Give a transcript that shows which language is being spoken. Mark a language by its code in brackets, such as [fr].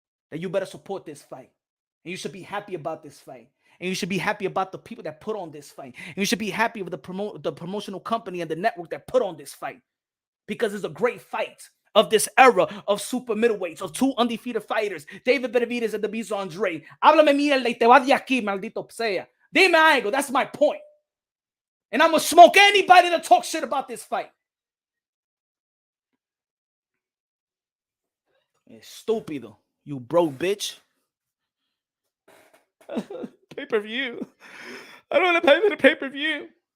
[en] That you better support this fight. And you should be happy about this fight. And you should be happy about the people that put on this fight. And you should be happy with the promotional company and the network that put on this fight. Because it's a great fight of this era of super middleweights, of two undefeated fighters, David Benavidez and Demetrius Andrade. [es] Háblame mierda y te vas de aquí, maldito sea. Dime algo. [en] That's my point. And I'm going to smoke anybody that talks shit about this fight. [es] Estúpido. [en] You broke bitch. Pay-per-view. I don't want to pay for the pay-per-view.